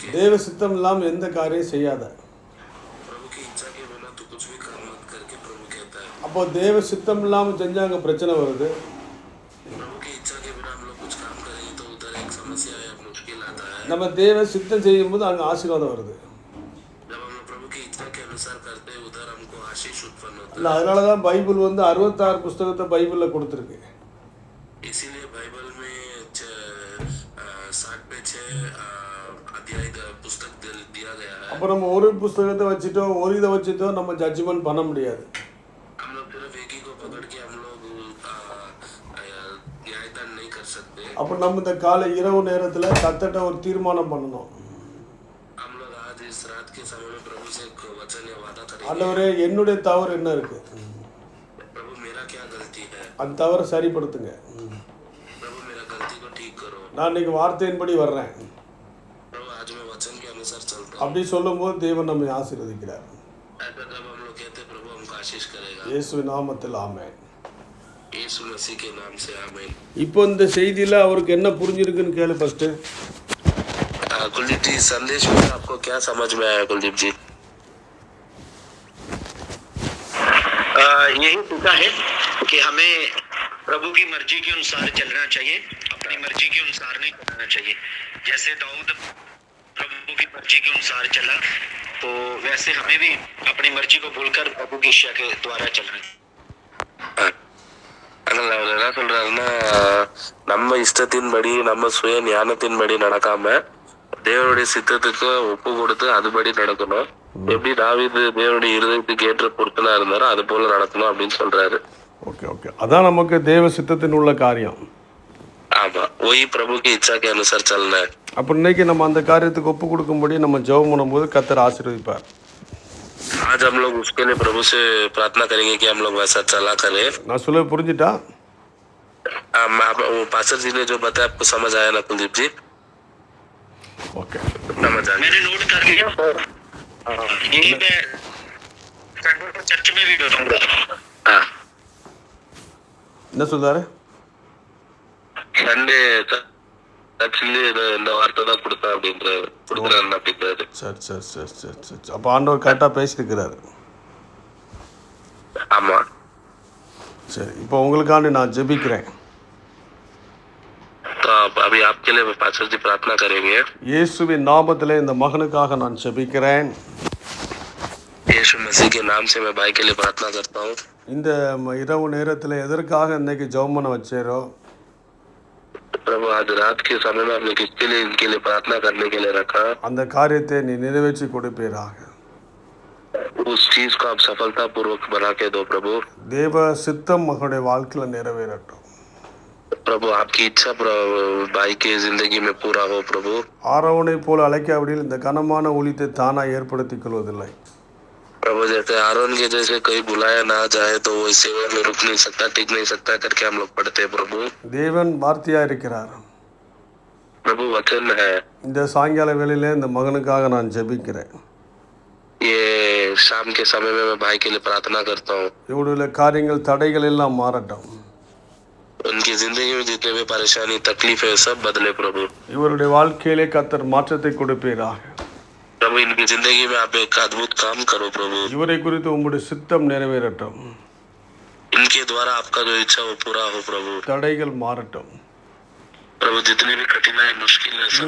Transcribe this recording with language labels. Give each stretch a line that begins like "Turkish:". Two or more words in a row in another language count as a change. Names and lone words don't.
Tamil: தேவ சித்தம் இல்லாமல் எந்த காரியம் செய்யாத.
Hindi: प्रभु की इच्छा के बिना तो कुछ भी काम मत करके प्रभु कहता है।
Tamil: அப்போ தேவ சித்தம் இல்லாமல் செஞ்சால் அங்கே பிரச்சனை வருது.
Hindi: प्रभु की इच्छा के बिना हम लोग कुछ काम करेंगे तो उधर एक समस्या या मुश्किल आता है।
Tamil: நம்ம தேவ சித்தம் செய்யும்போது அங்கே ஆசீர்வாதம் வருது.
Hindi: जब हम लोग प्रभु की इच्छा के अनुसार करते हैं उधर हमको आशीष उत्पन्न होता
Tamil: இல்லை, அதனால தான் பைபிள் 66 புஸ்தகத்தை பைபிளில் கொடுத்துருக்கு.
Hindi: है। इसीलिए बाइबल में 60 पे 6 अध्याय पुस्तक दिया गया है।
Tamil: அப்போ நம்ம ஒரு புஸ்தகத்தை வச்சுட்டோ ஒரு இதை வச்சுட்டோ நம்ம ஜட்ஜ்மெண்ட் பண்ண முடியாது.
Hindi: हम लोग सिर्फ एक ही को पकड़ के हम लोग न्यायदान नहीं कर सकते।
Tamil: அப்போ நம்ம இந்த காலை இரவு நேரத்தில் கர்த்தர்ட்ட ஒரு தீர்மானம் பண்ணணும்.
Hindi: हम लोग आज इस रात के समय में प्रभु से एक वचन या वादा करेंगे।
Tamil: ஆண்டவரே, என்னுடைய தவறு என்ன இருக்கு?
Hindi: प्रभु मेरा क्या गलती है?
Tamil: அந்த தவறை சரிப்படுத்துங்க.
Hindi: प्रभु मेरा गलती को ठीक करो।
Tamil: நான் இன்னைக்கு வார்த்தையின்படி வர்றேன்
Hindi: प्रभु आज मैं वचन के अनुसार चलता हूँ।
Tamil: அப்படி சொல்லும்போது தேவன் நம்மை ஆசீர்வதிக்கிறார்.
Hindi: ऐसा जब हम लोग कहते हैं प्रभु हमको आशीष करेगा।
Tamil: இயேசுவின் நாமத்தில் ஆமென்.
Hindi: यीशु मसीह के नाम से आमीन।
Tamil: இப்போ இந்த செய்தியில் அவருக்கு என்ன புரிஞ்சிருக்குன்னு கேளு ஃபர்ஸ்ட்டு.
Hindi: कुलदीप जी, संदेश में आपको क्या समझ में आया कुलदीप जी? यही सीखा है कि हमें प्रभु की मर्जी के अनुसार चलना चाहिए, अपनी मर्जी के अनुसार नहीं चलना चाहिए। जैसे दाऊद प्रभु की मर्जी के अनुसार चला तो वैसे हमें भी अपनी मर्जी को भूलकर प्रभु की इच्छा के द्वारा चलना चाहिए।
Tamil: அதனால அவர் என்ன சொல்றாருன்னா, நம்ம இஷ்டத்தின்படி நம்ம சுய ஞானத்தின்படி நடக்காம தேவனுடைய சித்தத்துக்கு ஒப்பு கொடுத்து அதுபடி நடக்கணும். எப்படி தாவீது தேவனுடைய இருதயத்துக்கு ஏற்ற பொருத்தனா இருந்தாரோ அது போல நடக்கணும் அப்படின்னு சொல்றாரு.
English: okay okay,
Tamil: அதான் நமக்கு தேவ சித்தத்தின் உள்ள காரியம். ஆமா,
Hindi: वही प्रभु की इच्छा के अनुसार चलना है।
Tamil: அப்போ இன்னைக்கு நம்ம அந்த காரியத்துக்கு ஒப்பு கொடுக்கும்படி நம்ம ஜெபம் பண்ணும்போது கர்த்தர் ஆசீர்வதிப்பார்.
Hindi: आज हम लोग उसके लिए प्रभु से प्रार्थना करेंगे कि हम लोग वैसा चला करें।
Tamil: நான் சொல்ல पुरिஞ்சிட்டா?
Hindi: वो पास्टर जी ने जो बताया आपको समझ आया ना कुलदीप जी?
Tamil: ஓகே,
Hindi: समझ आ गया। मैंने नोट कर लिया, यही मैं चर्च में भी बताऊंगा। हाँ,
Tamil: என்ன சொல்றாரு?
English: Sunday church
Tamil: இந்த வார்த்தை தான் கொடுத்தேன் அப்படின்றாரு, கொடுக்குறாரு அப்படின்றாரு. சரி சரி சரி சரி சரி, அப்போ ஆண்டவர் கரெக்டாக பேசியிருக்கிறாரு. ஆமா, சரி, இப்போ உங்களுக்காண்டி நான் ஜெபிக்கிறேன்.
Hindi: तो अभी आपके लिए पास्टर जी प्रार्थना करेंगे।
Tamil: இயேசுவின் நாமத்திலே இந்த மகனுக்காக நான் ஜெபிக்கிறேன்.
Hindi: यीशु मसीह के नाम से मैं भाई के लिए प्रार्थना करता हूँ।
Tamil: இந்த இரவு நேரத்தில் எதற்காக இன்னைக்கு ஜெபம் பண்ண வச்சேரோ
Hindi: प्रभु आज रात के समय में आपने किसके लिए इनके लिए प्रार्थना करने के लिए रखा,
Tamil: அந்த காரியத்தை நீ நிறைவேற்றி கொடுப்பீராக.
Hindi: उस चीज को आप सफलता पूर्वक बना के दो प्रभु।
Tamil: தேவ சித்தம் மகனுடைய வாழ்க்கையில் நிறைவேறட்டும்.
Hindi: प्रभु आपकी इच्छा भाई की जिंदगी में पूरा हो प्रभु।
Tamil: ஆரோனை போல அழைக்காவிடில் இந்த கனமான ஊழியத்தை தானாக ஏற்படுத்திக் கொள்வதில்லை.
Hindi: प्रभु जैसे आरोन के जैसे कहीं बुलाया ना जाए तो वो इस सेवा में रुक नहीं सकता, टिक नहीं सकता करके हम लोग पढ़ते हैं प्रभु।
Tamil: தேவன் வார்த்தையா இருக்கிறார்.
Hindi: प्रभु वचन है।
Tamil: இந்த சாயங்கால வேளையிலே இந்த மகனுக்காக நான் ஜெபிக்கிறேன்.
Hindi: ये शाम के समय में मैं भाई के लिए प्रार्थना करता हूँ।
Tamil: இவருடைய காரியங்கள் தடைகள் எல்லாம் மாறட்டும்.
Hindi: उनकी जिंदगी में जितने भी परेशानी तकलीफ है सब बदले प्रभु।
Tamil: இவருடைய வாழ்க்கையிலே கர்த்தர் மாற்றத்தை கொடுப்பீராக.
Hindi: प्रभु इनकी जिंदगी में आप एक अद्भुत काम करो प्रभु।
Tamil: இவரை குறித்து உம்முடைய சித்தம் நிறைவேறட்டும்.
Hindi: इनके द्वारा आपका जो इच्छा वो पूरा हो प्रभु।
Tamil: தடைகள் மாறட்டும்.
Hindi: प्रभु जितनी भी कठिनाई मुश्किल है सब